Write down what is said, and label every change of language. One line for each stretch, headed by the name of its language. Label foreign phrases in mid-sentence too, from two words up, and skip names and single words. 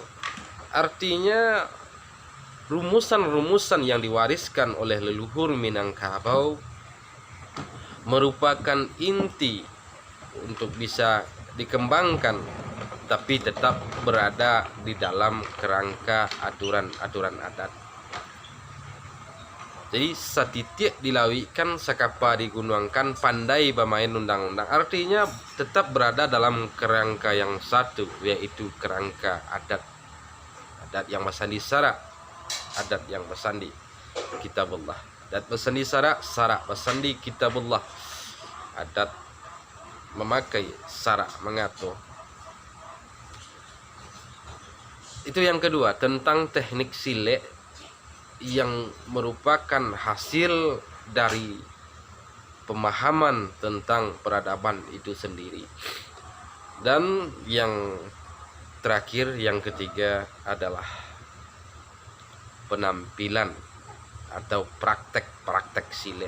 Indonesian: Artinya rumusan-rumusan yang diwariskan oleh leluhur Minangkabau merupakan inti untuk bisa dikembangkan, tapi tetap berada di dalam kerangka aturan-aturan adat.
Minangkabau: Jadi satitiak dilawikan, sakapa digunuangkan,
Indonesian: pandai bermain undang-undang. Artinya tetap berada dalam kerangka yang satu, yaitu kerangka adat. Adat yang bersandi syarak, adat yang bersandi kitabullah. Adat bersandi syarak, syarak bersandi kitabullah. Adat memakai syarak mengatur. Itu yang kedua, tentang teknik sile yang merupakan hasil dari pemahaman tentang peradaban itu sendiri. Dan yang terakhir, yang ketiga adalah penampilan atau praktek-praktek sile.